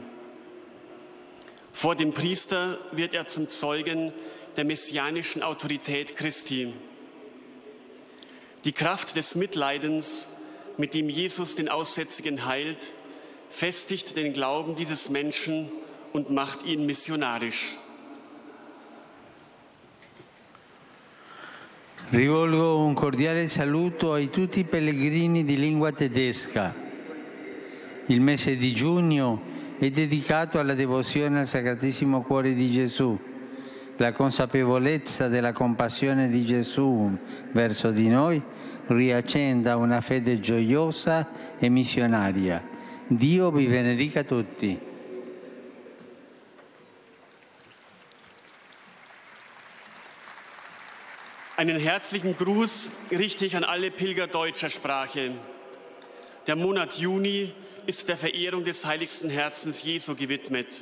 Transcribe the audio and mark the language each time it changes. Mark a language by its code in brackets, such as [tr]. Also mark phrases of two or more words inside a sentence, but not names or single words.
[de] Vor dem Priester wird er zum Zeugen der messianischen Autorität Christi. Die Kraft des Mitleidens, mit dem Jesus den Aussätzigen heilt, festigt den Glauben dieses Menschen und macht ihn missionarisch. [it] Rivolgo un cordiale saluto a tutti i pellegrini di lingua tedesca. Il mese di giugno è dedicato alla devozione al Sacratissimo Cuore di Gesù. La consapevolezza della compassione di Gesù verso di noi riaccenda una fede gioiosa e missionaria. Dio vi benedica tutti. [de] Einen herzlichen Gruß richte ich an alle Pilger deutscher Sprache. Der Monat Juni ist der Verehrung des heiligsten Herzens Jesu gewidmet.